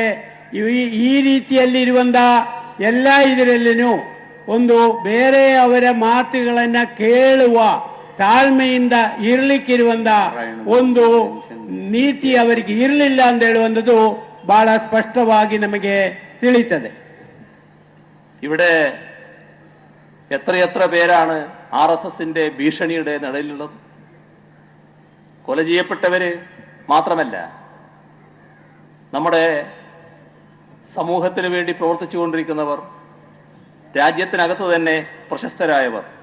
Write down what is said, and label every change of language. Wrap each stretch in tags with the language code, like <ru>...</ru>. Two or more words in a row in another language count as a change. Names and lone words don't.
<kn>ಈ ರೀತಿಯಲ್ಲಿ ಇರುವಂಥ ಎಲ್ಲ ಇದರಲ್ಲಿನೂ ಒಂದು ಬೇರೆ ಅವರ ಮಾತುಗಳನ್ನು ಕೇಳುವ ತಾಳ್ಮೆಯಿಂದ ಇರಲಿಕ್ಕಿರುವಂಥ ಒಂದು ನೀತಿ ಅವರಿಗೆ ಇರಲಿಲ್ಲ ಅಂತ ಹೇಳುವಂಥದ್ದು ಬಹಳ ಸ್ಪಷ್ಟವಾಗಿ ನಮಗೆ ತಿಳಿಯುತ್ತದೆ.</kn> <ml>ഇവിടെ എത്രയെത്ര പേരാണ് RSSന്റെ ഭീഷണിയുടെ നിഴലിലുള്ളത്. കൊല ചെയ്യപ്പെട്ടവര് മാത്രമല്ല, നമ്മുടെ സമൂഹത്തിന് വേണ്ടി പ്രവർത്തിച്ചുകൊണ്ടിരിക്കുന്നവർ, രാജ്യത്തിനകത്ത് തന്നെ പ്രശസ്തരായവർ.</ml>